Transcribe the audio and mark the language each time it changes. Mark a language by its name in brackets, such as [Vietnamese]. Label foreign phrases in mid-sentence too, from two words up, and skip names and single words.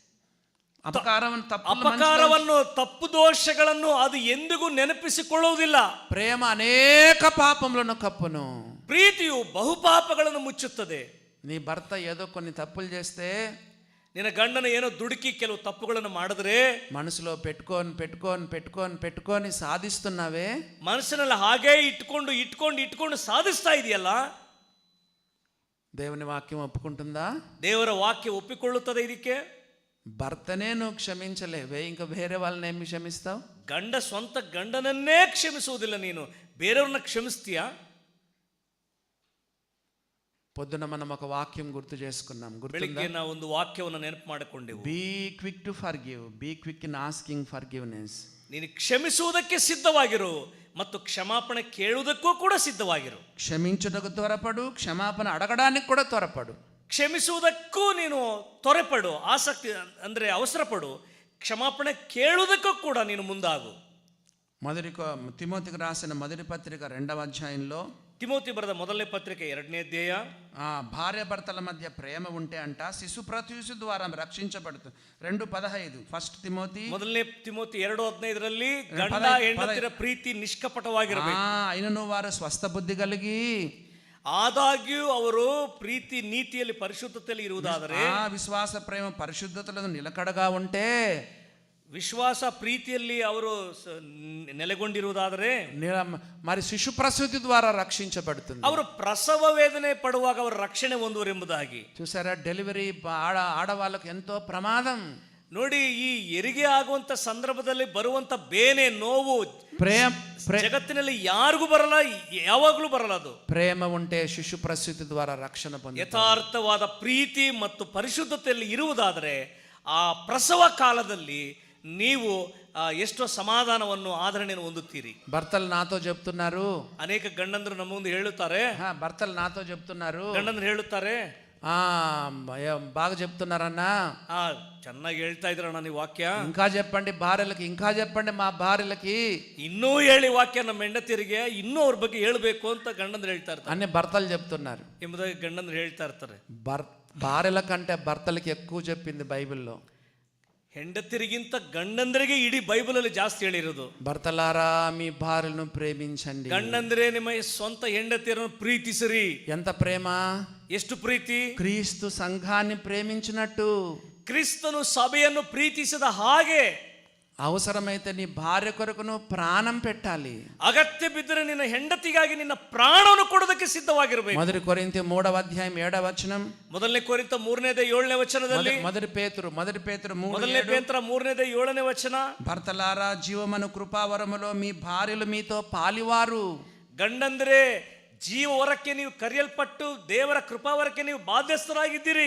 [Kannada] ಅಪಕಾರವನ್ನು, ತಪ್ಪು ದೋಷಗಳನ್ನು ಅದು ಎಂದಿಗೂ ನೆನಪಿಸಿಕೊಳ್ಳುವುದಿಲ್ಲ. [Telugu] ప్రేమ అనేక పాపములను కప్పును. [Kannada] ಪ್ರೀತಿಯು ಬಹುಪಾಪಗಳನ್ನು ಮುಚ್ಚುತ್ತದೆ. [Telugu] నీ భర్త ఏదో కొన్ని తప్పులు చేస్తే, [Kannada] ನಿನ್ನ ಗಂಡನ ಏನೋ ದುಡುಕಿ ಕೆಲವು ತಪ್ಪುಗಳನ್ನು ಮಾಡಿದ್ರೆ [Telugu] మనసులో పెట్టుకొని సాధిస్తున్నావే, [Kannada] ಮನಸ್ಸಿನಲ್ಲಿ ಹಾಗೇ ಇಟ್ಕೊಂಡು ಸಾಧಿಸ್ತಾ ಇದೆಯಲ್ಲ, [Telugu] దేవుని వాక్యం ఒప్పుకుంటుందా? [Kannada] ದೇವರ ವಾಕ್ಯ ಒಪ್ಪಿಕೊಳ್ಳುತ್ತದೆ ಇದಕ್ಕೆ. [Telugu] భర్తనే నువ్వు క్షమించలేవే, ఇంకా వేరే వాళ్ళని ఏమి క్షమిస్తావు? [Kannada] ಗಂಡ ಸ್ವಂತ ಗಂಡನನ್ನೇ ಕ್ಷಮಿಸುವುದಿಲ್ಲ, ನೀನು ಬೇರೆಯವ್ರನ್ನ ಕ್ಷಮಿಸ್ತೀಯಾ? [Telugu] పొద్దున మనం ఒక వాక్యం గుర్తు చేసుకున్నాం, [Kannada] ಬೆಳಿಗ್ಗೆ ನಾವು ಒಂದು ವಾಕ್ಯವನ್ನು ನೆನಪು ಮಾಡಿಕೊಂಡೆವು. [English] Be quick to forgive, be quick in asking forgiveness. [Kannada] ನೀನು ಕ್ಷಮಿಸುವುದಕ್ಕೆ ಸಿದ್ಧವಾಗಿರು ಮತ್ತು ಕ್ಷಮಾಪಣೆ ಕೇಳುವುದಕ್ಕೂ ಕೂಡ ಸಿದ್ಧವಾಗಿರು. [Telugu] క్షమించుటకు త్వరపడు, క్షమాపణ అడగడానికి కూడా త్వరపడు. [Kannada] ಕ್ಷಮಿಸುವುದಕ್ಕೂ ನೀನು ತ್ವರೆಪಡು, ಆಸಕ್ತಿ ಅಂದರೆ ಅವಸರಪಡು. ಕ್ಷಮಾಪಣೆ ಕೇಳುವುದಕ್ಕೂ ಕೂಡ ನೀನು ಮುಂದಾಗು. [Telugu] తిమోతికి రాసిన మొదటి పత్రిక 2వ అధ్యాయంలో, [Kannada] ತಿಮೋತಿ ಬರೆದ ಮೊದಲನೇ ಪತ್ರಿಕೆ 2ನೇ ಅಧ್ಯಾಯ, [Telugu] భార్య భర్తల మధ్య ప్రేమ ఉంటే అంట శిశు ప్రత్యూష ద్వారా రక్షించబడుతుంది. 2:15 ఫస్ట్ తిమోతి, [Kannada] ಮೊದಲನೇ ತಿಮೋತಿ 2:15ರಲ್ಲಿ ಗಂಡ ಹೆಂಡತಿರ ಪ್ರೀತಿ ನಿಷ್ಕಪಟವಾಗಿರಬೇಕು. [Telugu] అయినను వారు స్వస్థ బుద్ధి కలిగి, [Kannada] ಆದಾಗ್ಯೂ ಅವರು ಪ್ರೀತಿ ನೀತಿಯಲ್ಲಿ ಪರಿಶುದ್ಧತೆಯಲ್ಲಿ ಇರುವುದಾದರೆ, [Telugu] విశ్వాస ప్రేమ పరిశుద్ధతలో నిలకడగా ఉంటే, [Kannada] ವಿಶ್ವಾಸ ಪ್ರೀತಿಯಲ್ಲಿ ಅವರು ನೆಲೆಗೊಂಡಿರುವುದಾದರೆ, [Telugu] మరి శిశు ప్రసూతి ద్వారా రక్షించబడుతుంది. [Kannada] ಅವರು ಪ್ರಸವ ವೇದನೆ ಪಡುವಾಗ ಅವರ ರಕ್ಷಣೆ ಹೊಂದುವರೆಂಬುದಾಗಿ. [Telugu] చూసారా, డెలివరీ ఆడవాళ్ళకు ఎంతో ప్రమాదం. [Kannada] ನೋಡಿ, ಈ ಹೆರಿಗೆ ಆಗುವಂತ ಸಂದರ್ಭದಲ್ಲಿ ಬರುವಂತ ಬೇನೆ, ನೋವು ಜಗತ್ತಿನಲ್ಲಿ ಯಾರಿಗೂ ಬರಲ್ಲ, ಯಾವಾಗಲೂ ಬರಲ್ಲ. ಅದು [Telugu] ప్రేమ ఉంటే శిశు ప్రసూతి ద్వారా ರಕ್ಷಣೆ పొందుతారు. [Kannada] ಯಥಾರ್ಥವಾದ ಪ್ರೀತಿ ಮತ್ತು ಪರಿಶುದ್ಧತೆಯಲ್ಲಿ ಇರುವುದಾದರೆ ಆ ಪ್ರಸವ ಕಾಲದಲ್ಲಿ ನೀವು ಎಷ್ಟೋ ಸಮಾಧಾನವನ್ನು ಆದರಣೆಯನ್ನು ಹೊಂದುತ್ತೀರಿ. [Telugu] భర్తలు నాతో చెప్తున్నారు, [Kannada] ಅನೇಕ ಗಂಡಂದ್ರು ನಮ್ಮ ಮುಂದೆ ಹೇಳುತ್ತಾರೆ, [Telugu] భర్తలు నాతో చెప్తున్నారు, [Kannada] ಗಂಡಂದ್ರು ಹೇಳುತ್ತಾರೆ, [Telugu] బాగా చెప్తున్నారన్నా, [Kannada] ಚೆನ್ನಾಗಿ ಹೇಳ್ತಾ ಇದ್ರಣ್ಣ ನೀವು ವಾಕ್ಯ, [Telugu] ఇంకా చెప్పండి భార్యలకి, ఇంకా చెప్పండి మా భార్యలకి, [Kannada] ಇನ್ನೂ ಹೇಳಿ ವಾಕ್ಯ ನಮ್ಮ ಹೆಂಡತಿಯರಿಗೆ, ಇನ್ನೂ ಅವ್ರ ಬಗ್ಗೆ ಹೇಳ್ಬೇಕು ಅಂತ ಗಂಡಂದ್ರು ಹೇಳ್ತಾ ಇರ್ತಾರೆ. [Telugu] అన్ని భర్తలు చెప్తున్నారు [Kannada] ಎಂಬುದಾಗಿ ಗಂಡಂದ್ರು ಹೇಳ್ತಾ ಇರ್ತಾರೆ. [Telugu] భార్యల కంటే భర్తలకి ఎక్కువ చెప్పింది బైబిల్లో. [Kannada] ಹೆಂಡತಿರಿಗಿಂತ ಗಂಡಂದ್ರಿಗೆ ಇಡೀ ಬೈಬಲ್ ಅಲ್ಲಿ ಜಾಸ್ತಿ ಹೇಳಿರೋದು. [Telugu] భర్తలారా మీ భార్యలను ప్రేమించండి, [Kannada] ಗಂಡಂದ್ರೆ ನಿಮ್ಮ ಸ್ವಂತ ಹೆಂಡತಿಯರನ್ನು ಪ್ರೀತಿಸಿರಿ. [Telugu] ఎంత ప్రేమ, [Kannada] ಎಷ್ಟು ಪ್ರೀತಿ! [Telugu] క్రీస్తు సంఘాన్ని ప్రేమించినట్టు [Kannada] ಕ್ರಿಸ್ತನು ಸಭೆಯನ್ನು ಪ್ರೀತಿಸಿದ ಹಾಗೆ [Telugu] అవసరమైతే నీ భార్య కొరకు నువ్వు ప్రాణం పెట్టాలి. [Kannada] ಅಗತ್ಯ ಬಿದ್ದರೆ ನಿನ್ನ ಹೆಂಡತಿಗಾಗಿ ನಿನ್ನ ಪ್ರಾಣವನ್ನು ಕೊಡೋದಕ್ಕೆ ಸಿದ್ಧವಾಗಿರಬೇಕು. [Telugu] మొదటి కొరింథీ 3వ అధ్యాయం 7వ వచనం, [Kannada] ಮೊದಲನೇ ಕೊರಿಂಥ 3:7 ವಚನದಲ್ಲಿ, [Telugu] మొదటి పేతురు [Kannada] 3:7 ವಚನ, [Telugu] భర్తలారా జీవమను కృపావరములో మీ భార్యలు మీతో పాలివారు. [Kannada] ಗಂಡಂದ್ರೆ ಜೀವ ವರಕ್ಕೆ ನೀವು ಕರೆಯಲ್ಪಟ್ಟು ದೇವರ ಕೃಪಾವರಕ್ಕೆ ನೀವು ಬಾಧ್ಯಸ್ಥರಾಗಿದ್ದೀರಿ.